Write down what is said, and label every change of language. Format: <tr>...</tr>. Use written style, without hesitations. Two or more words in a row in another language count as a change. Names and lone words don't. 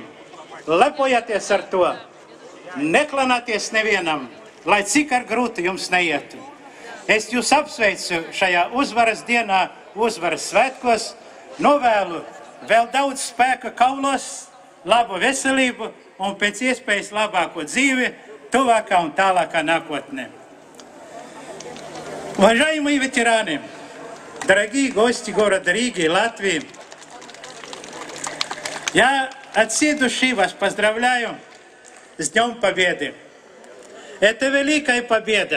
<lv>Lepojieties ar to, neklanāties nevienam, lai cik ar grūti jums neietu. Es jūs apsveicu šajā uzvaras dienā, uzvaras svētkos, novēlu vēl daudz spēka kaulos, labu veselību un pēc iespējas labāko dzīvi tuvākā un tālākā nākotnē.</lv> <ru>Уважаемые ветераны, дорогие гости города Риги и Латвии, я от всей души вас поздравляю с Днем Победы. Это великая победа.</ru>